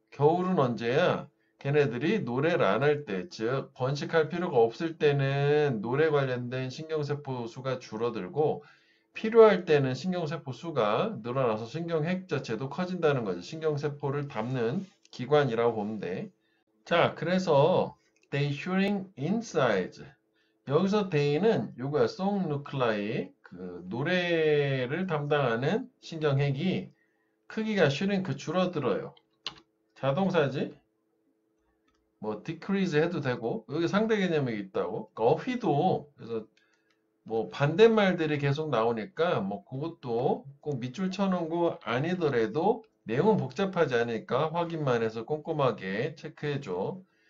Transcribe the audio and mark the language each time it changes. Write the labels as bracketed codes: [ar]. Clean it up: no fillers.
[ko] 겨울은 언제야? 걔네들이 노래를 안 할 때, 즉 번식할 필요가 없을 때는 노래 관련된 신경세포 수가 줄어들고 필요할 때는 신경세포 수가 늘어나서 신경핵 자체도 커진다는 거죠. 신경세포를 담는 기관이라고 보면 돼. 자, 그래서 [en] they shrink in size. [ko] 여기서 they는 요거야. [en] song nuclei. [ko] 그 노래를 담당하는 신경핵이 크기가 shrink 줄어들어요. 자동사지? 뭐 decrease 해도 되고 여기 상대 개념이 있다고. 그러니까 어휘도 그래서 뭐 반대말들이 계속 나오니까 뭐 그것도 꼭 밑줄 쳐놓은 거 아니더라도 내용은 복잡하지 않으니까 확인만 해서 꼼꼼하게 체크해줘.